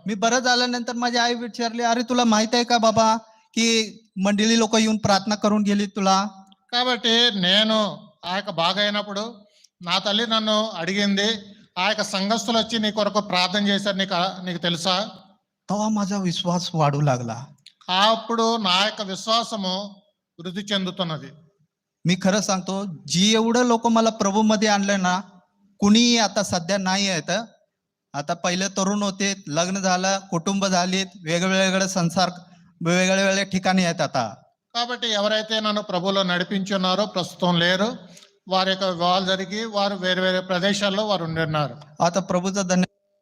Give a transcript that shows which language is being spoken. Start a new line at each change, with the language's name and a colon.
Marathi: मी बरं झाल्यानंतर माझी आई विचारली, अरे तुला माहित आहे का बाबा की मंडळी लोक येऊन प्रार्थना करून गेली तुला.
Telugu: కాబట్టి నేను ఆ యొక్క బాగా అయినప్పుడు నా తల్లి నన్ను అడిగింది, ఆ యొక్క సంఘస్థులు వచ్చి నీ కొరకు ప్రార్థన చేశారు, నీకు తెలుసా?
Marathi: तेव्हा माझा विश्वास वाढू लागला.
Telugu: అప్పుడు నా యొక్క విశ్వాసము వృద్ధి చెందుతున్నది.
Marathi: मी खरं सांगतो, जी एवढं लोक मला प्रभूमध्ये आणलं ना, कुणीही आता सध्या नाही आहेत. आता पहिले तरुण होते, लग्न झालं, कुटुंब झालीत, वेगवेगळे संसार वेगवेगळ्या ठिकाणी आहेत आता.
Telugu: కాబట్టి ఎవరైతే నన్ను ప్రభువులో నడిపించున్నారో ప్రస్తుతం లేరు. వారి యొక్క వివాహాలు జరిగి వారు వేరే వేరే ప్రదేశాల్లో వారు ఉండిన్నారు.
Marathi: आता प्रभूचा धन्यवाद.